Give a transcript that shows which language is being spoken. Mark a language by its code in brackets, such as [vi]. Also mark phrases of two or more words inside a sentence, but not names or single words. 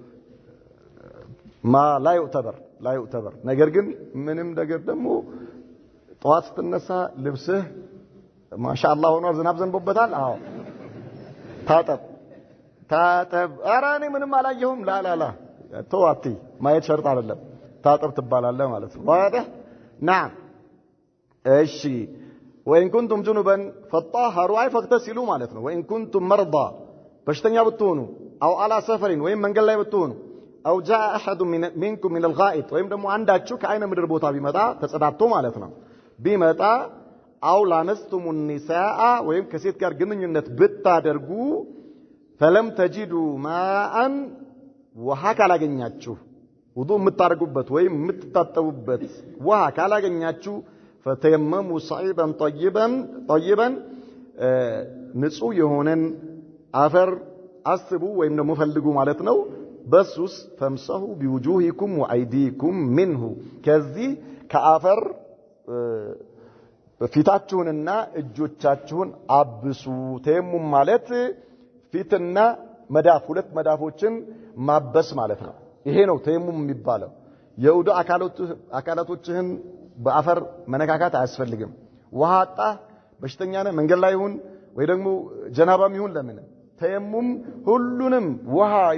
[am] ማ [ar] لا يعتبر [am] ነገር ግን ምንም ነገር ደግሞ ጠዋት ስትነሳ ልብስህ ማሻአላህ ሆኗል ዝናብ ዘንቦበታል አዎ ታጠብ ኧረ እኔ ምንም አላየሁም ላ ተዋቲ ማየት ሸርጥ አይደለም ታጠብ ትባላለህ ማለት ነው [ar] واضح نعم [am] እሺ [ar] وإن كنتم جنبا فطهروا أي فاغتسلوا [am] ማለት ነው [ar] وإن كنتم مرضى [am] በሽተኛ ብትሆኑ [ar] أو على سفر [am] ወይም መንገድ ላይ ብትሆኑ [ar] أو جاء أحد منكم من الغائط [am] ወይም ደግሞ አንዳችሁ ከአይነ ምድር ቦታ ቢመጣ ተጸዳድቶ ማለት ነው ቢመጣ [ar] أو لامستم النساء [am] ወይም ከሴት ጋር ግንኙነት ብታደርጉ [ar] فلم تجدوا ماء [am] ውሃ ካላገኛችሁ ውዱእ የምታደርጉበት ወይም የምትታጠቡበት ውሃ ካላገኛችሁ [ar] فتيمموا صعيدا طيبا [am] ንጹህ የሆነን አፈር አስቡ ወይም ደግሞ ፈልጉ ማለት ነው በሱስ [ar] فامسحوا بوجوهكم وايديكم منه [am] ከዚህ ከአፈር ፊታችሁንና እጆቻችሁን አብሱ ተየሙም ማለት ፊትና መዳፍ ሁለት መዳፎችን ማበስ ማለት ነው ይሄ ነው ተየሙም የሚባለው የውዱእ አካላቶችህን በአፈር መነካካት አያስፈልግም ውሃ አጣ በሽተኛ ነህ መንገድ ላይ ይሁን ወይ ደግሞ ጀናባም ይሁን ለምን ተየሙም ሁሉንም ውሃ